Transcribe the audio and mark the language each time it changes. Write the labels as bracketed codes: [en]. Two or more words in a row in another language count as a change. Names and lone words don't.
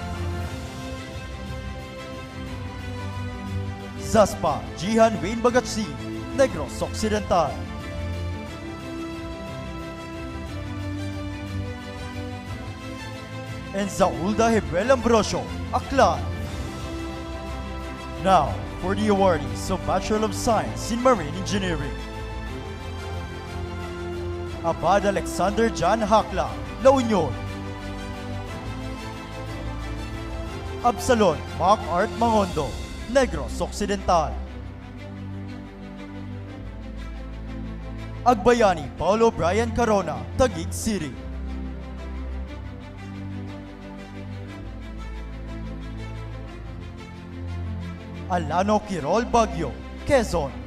[en] Zaspa Jihan Wayne Bagatsi, Negros Occidental. And Zaulda Hebrel Ambrosio, Aklan. Now, for the awardees of Bachelor of Science in Marine Engineering. Abad Alexander John Hakla, La Union. Absalon Mark Art Mangondo, Negros Occidental. Agbayani Paulo Brian Carona, Taguig City. Alano Quirol Baguio, Quezon.